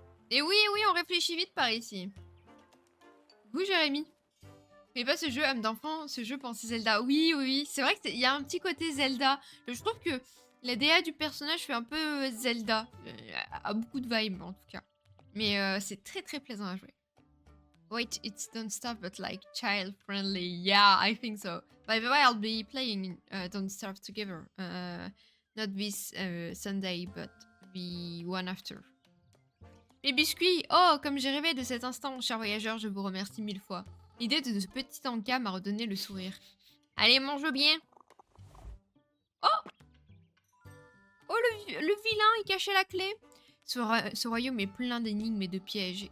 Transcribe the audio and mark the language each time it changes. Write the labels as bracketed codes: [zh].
[fr] Et oui, oui, on réfléchit vite par ici. Vous, Jérémy? Mais pas ce jeu âme d'enfant, ce jeu pensé Zelda. Oui, oui, oui. C'est vrai qu'il y a un petit côté Zelda. Je trouve que la DA du personnage fait un peu Zelda. A beaucoup de vibes, en tout cas. Mais c'est très, très plaisant à jouer. [en] Wait, it's Don't Starve, but like child-friendly. Yeah, I think so. By the way, I'll be playing Don't Starve together. Not this Sunday, but the one after. [fr] Les biscuits! Oh, comme j'ai rêvé de cet instant, cher voyageur, je vous remercie 1000 fois. L'idée de ce petit encas m'a redonné le sourire. Allez, mange bien! Oh! Oh, le vilain, il cachait la clé! Ce royaume est plein d'énigmes et de pièges.